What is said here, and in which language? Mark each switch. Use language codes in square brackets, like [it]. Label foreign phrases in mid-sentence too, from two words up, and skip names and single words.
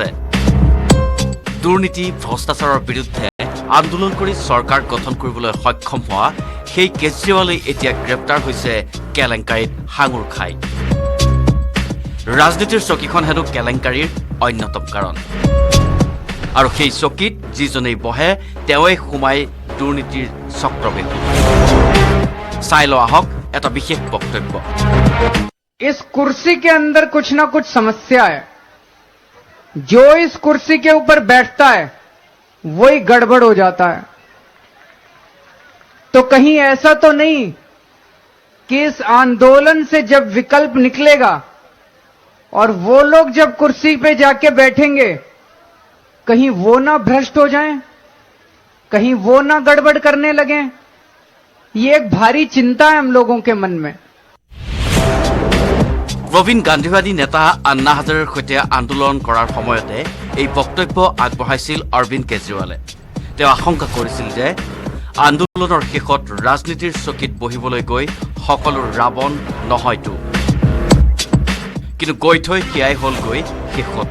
[as] দুৰ্নীতি ভ্ৰষ্টাচাৰৰ বিৰুদ্ধে আন্দোলন কৰি চৰকাৰ গঠন কৰিবলৈ সক্ষম হোৱা সেই কেজৰিৱালে এতিয়া গ্ৰেপ্তাৰ হৈছে কেলেংকাৰীত হাঙুৰ খাই। ৰাজনীতিৰ চকীখন হেনো কেলেংকাৰীৰ অন্যতম কাৰণ। আৰু সেই চকীত যিজনেই বহে তেওঁৱে সোমাই দুৰ্নীতিৰ চক্ৰবেহু। চাই ল আহক এটা বিশেষ বক্তব্য। [hi] इस कुर्सी के अंदर कुछ ना कुछ समस्या है। जो इस कुर्सी के ऊपर बैठता है वही गड़बड़ हो जाता है। तो कहीं ऐसा तो नहीं कि इस आंदोलन से जब विकल्प निकलेगा और वो लोग जब कुर्सी पे जाके बैठेंगे, कहीं वो ना भ्रष्ट हो जाएं, कहीं वो ना गड़बड़ करने लगें। ये एक भारी चिंता है हम लोगों के मन में। [as] প্ৰবীণ গান্ধীবাদী নেতা আন্না হাজাৰেৰ সৈতে আন্দোলন কৰাৰ সময়তে এই বক্তব্য আগবঢ়াইছিল অৰবিন্দ কেজৰিৱালে। তেওঁ আশংকা কৰিছিল যে আন্দোলনৰ শেষত ৰাজনীতিৰ চকীত বহিবলৈ গৈ সকলো ৰাৱণ নহয়তো, কিন্তু গৈ থৈ সেয়াই হ'লগৈ শেষত।